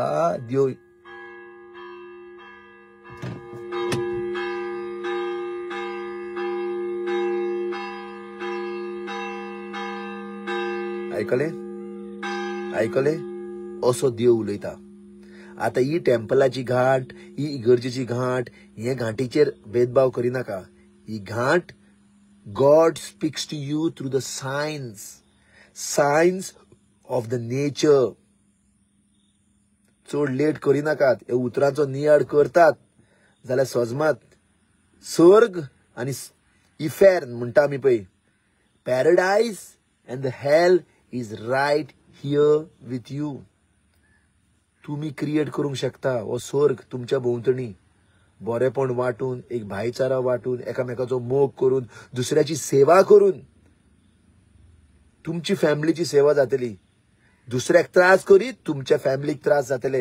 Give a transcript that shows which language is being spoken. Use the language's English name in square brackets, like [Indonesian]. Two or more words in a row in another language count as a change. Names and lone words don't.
[Konkani] देव आयकले असो देव उलयता. आता ही टेम्पलाची घाट, ही इगर्जेची घाट, हे घाटीचेर भेदभाव करिनाका. ही घाट [English] God speaks to you through the science of the nature. [Konkani] चड लेट करिनाकात. हे उतरांचो नियाळ करतात जाल्यार सजमात सर्ग आनी इफेर म्हणटा आमी पळय. [English] Paradise and the hell is right here with you. [Konkani] तुम्ही क्रिएट करूंक शकता हो स्वर्ग तुमच्या भोंवतणी. बरेपण वाटून, एक भाईचारा वाटून, एकामेकाचो मोग करून, दुसऱ्याची सेवा करून तुमची फॅमिलीची सेवा जातली. दुसऱ्याक त्रास करीत तुमच्या फॅमिलीक त्रास जातले.